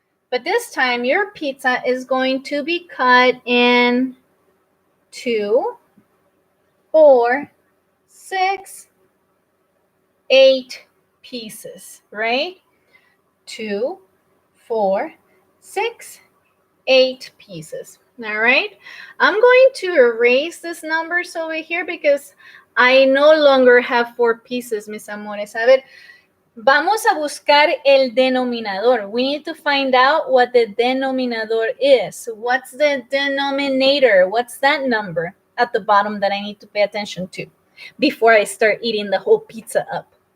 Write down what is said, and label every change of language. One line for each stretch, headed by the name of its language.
English: But this time, your pizza is going to be cut in 2, 4, 6, 8 pieces, right? 2, 4, 6, 8 pieces. All right. I'm going to erase these numbers over here because I no longer have 4 pieces,
Spanish: mis amores. A ver, vamos a buscar el denominador.
English: We need to find out what the denominator is. What's the denominator? What's that number at the bottom that I need to pay attention to before I start eating the whole pizza up?